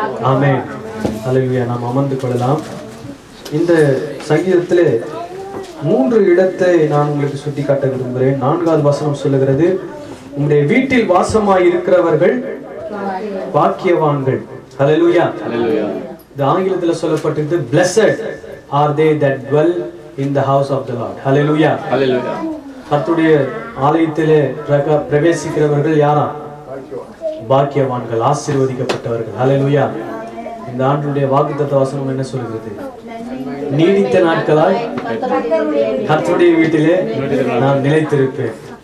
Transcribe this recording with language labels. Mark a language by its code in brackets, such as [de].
[ta] ஆமென். அல்லேலூயா. நாம் அமர்ந்து கொள்ளலாம். இந்த சங்கீதத்திலே 3 இடத்தை நான் உங்களுக்கு சுட்டி காட்ட விரும்புகிறேன். 4வது வசனம் சொல்லுகிறது, உங்களுடைய வீட்டில் வாசமாய் இருக்கிறவர்கள் பாக்கியவான்கள். அல்லேலூயா. இந்த ஆங்கிலத்தில் சொல்லப்பட்டிருக்கு, [en] blessed are they that dwell in the house of the Lord. Hallelujah. [ta] கர்த்தருடைய ஆலயத்திலே பிரவேசிக்கிறவர்கள் யாரா? பாக்கியவான்கள், ஆசீர்வதிக்கப்பட்டவர்கள். ஹல்லேலூயா. இந்த ஆண்டுடைய வாக்குத்தத்த வசனம் என்ன சொல்கிறது? நீடித்த நாட்களாய் கர்த்தருடைய வீட்டிலே நான் நிலைத்திருப்பேன்.